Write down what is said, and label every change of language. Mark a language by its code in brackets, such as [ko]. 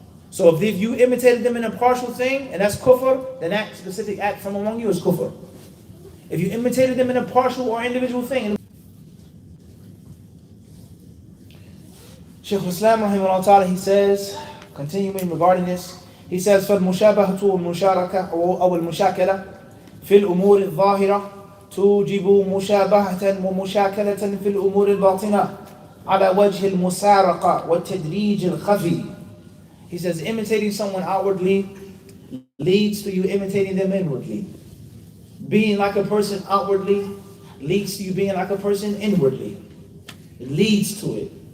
[en] So if you imitated them in a partial thing, and that's kufr, then that specific act from among you is kufr. If you imitated them in a partial or individual thing. Shaykh al-Islam rahimahullah ta'ala, he says, continuing regarding this, he says, [ar] فَالْمُشَابَهَةُ وَالْمُشَارَكَةُ أو المشاكلة في الأمور الظاهرة توجب مشابهة ومشاكلة في الأمور الباطنة على وجه المسارقة والتدريج الخفي. [en] He says imitating someone outwardly leads to you imitating them inwardly. Being like a person outwardly leads to you being like a person inwardly. It leads to it.